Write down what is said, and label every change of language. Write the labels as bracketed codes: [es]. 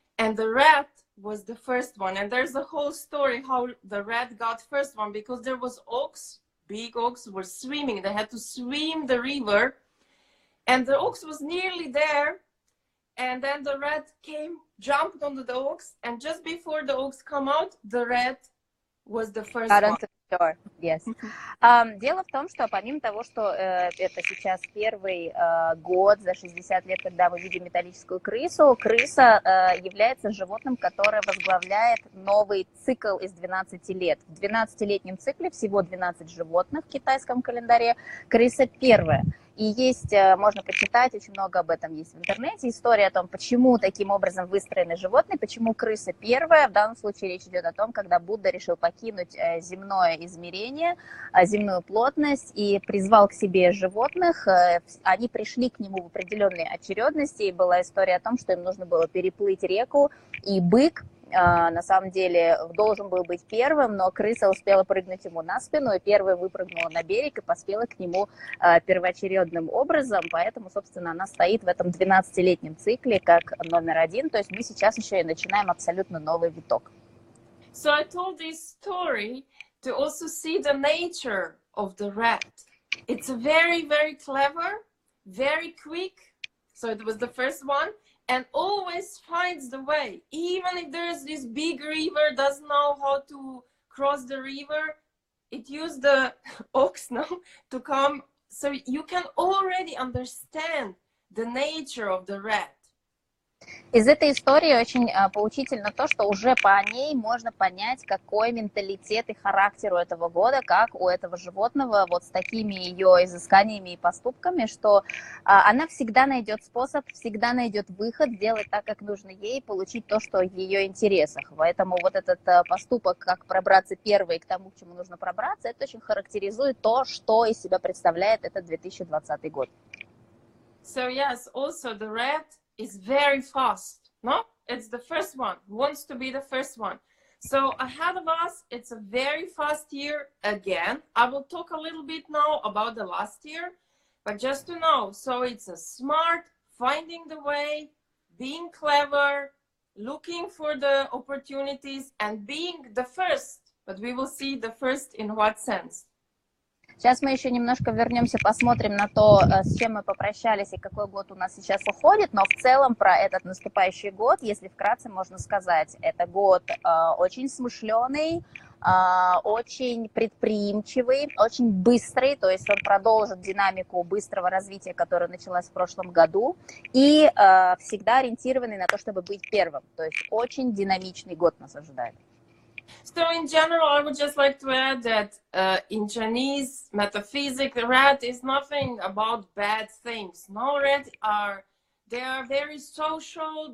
[en] And the rat was the first one. And there's a whole story how the rat got first one, because there was ox, big ox were swimming. They had to swim the river, and the ox was nearly there. And then the rat came, jumped onto the ox, and just before the ox come out, the rat was the first one. Sure. Yes. [ru] Дело в том, что помимо того, что это сейчас первый год за 60 лет, когда мы видим металлическую крысу, крыса является животным, которое возглавляет новый цикл из 12 лет. В 12-летнем цикле всего 12 животных в китайском календаре, крыса первая. И есть, можно почитать, очень много об этом есть в интернете, история о том, почему таким образом выстроены животные, почему крыса первая. В данном случае речь идет о том, когда Будда решил покинуть земное измерение, земную плотность и призвал к себе животных. Они пришли к нему в определенной очередности, и была история о том, что им нужно было переплыть реку, и бык на самом деле должен был быть первым, но крыса успела прыгнуть ему на спину, и первая выпрыгнула на берег и поспела к нему первоочередным образом, поэтому, собственно, она стоит в этом 12-летнем цикле как номер один, то есть мы сейчас еще и начинаем абсолютно новый виток. [en] So I told this story to also see the nature of the rat. It's very, very clever, very quick, so it was the first one, and always finds the way. Even if there's this big river, doesn't know how to cross the river, it used the ox now to come. So you can already understand the nature of the rat. [ru] Из этой истории очень поучительно то, что уже по ней можно понять, какой менталитет и характер у этого года, как у этого животного, вот с такими ее изысканиями и поступками, что она всегда найдет способ, всегда найдет выход, сделать так, как нужно ей, получить то, что в ее интересах. Поэтому вот этот поступок, как пробраться первой к тому, к чему нужно пробраться, это очень характеризует то, что из себя представляет этот 2020 год. [en] So yes, also the rat is very fast, no? It's the first one, wants to be the first one. So ahead of us, it's a very fast year again. I will talk a little bit now about the last year, but just to know, so it's a smart, finding the way, being clever, looking for the opportunities, and being the first. But we will see the first in what sense. [ru] Сейчас мы еще немножко вернемся, посмотрим на то, с чем мы попрощались и какой год у нас сейчас уходит, но в целом про этот наступающий год, если вкратце можно сказать, это год очень смышленый, очень предприимчивый, очень быстрый, то есть он продолжит динамику быстрого развития, которая началась в прошлом году, и всегда ориентированный на то, чтобы быть первым, то есть очень динамичный год нас ожидает. [en] So in general, I would just like to add that in Chinese metaphysics, the rat is nothing about bad things. No, they are very social.